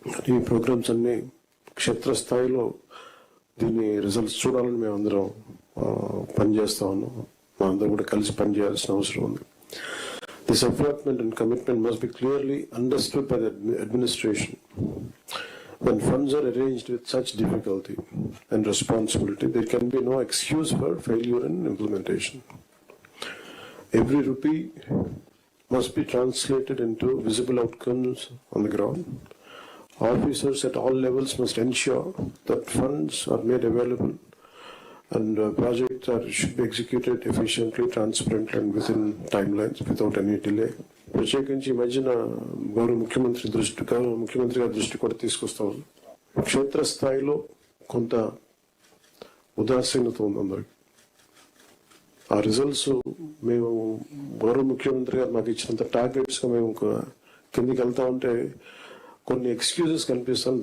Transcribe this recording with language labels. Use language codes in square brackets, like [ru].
[te] ఈ ప్రోగ్రామ్స్ అన్ని క్షేత్రస్థాయిలో దీని రిజల్ట్స్ చూడాలని మేము అందరం పనిచేస్తా ఉన్నాం. మా అందరం కూడా కలిసి పనిచేయాల్సిన అవసరం ఉంది. [en] This appointment and commitment must be clearly understood by the administration. When funds are arranged with such difficulty and responsibility, there can be no excuse for failure in implementation. Every rupee must be translated into visible outcomes on the ground. Officers at all levels must ensure that funds are made available and projects should be executed efficiently, transparently and within timelines without any delay. [te] ప్రత్యేకించి ఈ మధ్యన గౌరవ ముఖ్యమంత్రి గారి దృష్టి కూడా తీసుకొస్తాం. క్షేత్రస్థాయిలో కొంత ఉదాసీనత ఉంది అందరికి. ఆ రిజల్ట్స్ మేము గౌరవ ముఖ్యమంత్రి గారు మాకు ఇచ్చినంత టార్గెట్స్గా మేము కిందికి వెళ్తా ఉంటే కొన్ని ఎక్స్క్యూజెస్ కనిపిస్తాను.